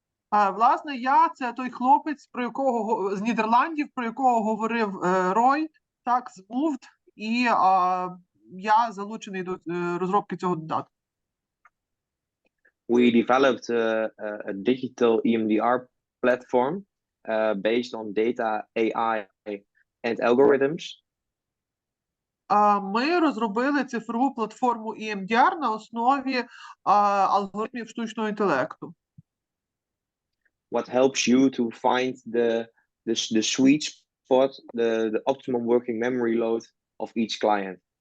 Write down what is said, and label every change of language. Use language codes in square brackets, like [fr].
[uk] Власне, це той хлопець, з Нідерландів, про якого говорив Рой, так, з Moovd, і я залучений до розробки цього додатку. [en] We developed a digital EMDR platform based on data, AI, and algorithms. [uk] Ми розробили цифрову платформу EMDR на основі алгоритмів штучного інтелекту. [en] What helps you to find the sweet spot, the optimum working memory load of each client.